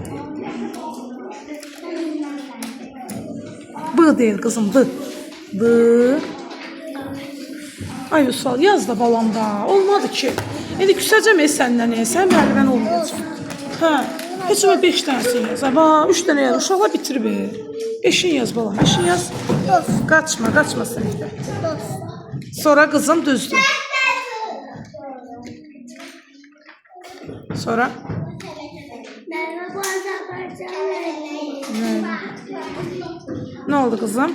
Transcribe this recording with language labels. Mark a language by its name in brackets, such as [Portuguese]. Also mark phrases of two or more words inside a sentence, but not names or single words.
[Turkish] B değil kızım. D. D. [Azerbaijani] Ay Üsal yaz da balam da. Olmadı ki. İndi küsəcəm səndən. Sən müəllimən olmayacaq. Hə. Heç olma 5 dənəsini yaz. Ama 3 dənə yaz. Uşaqlar bitirib. 5'in yaz balam. [Turkish] 5'in yaz. Kaçma. Kaçma sınıfta. [Azerbaijani] Sonra kızım düzdür. Sonra. [Turkish] Ne oldu kızım?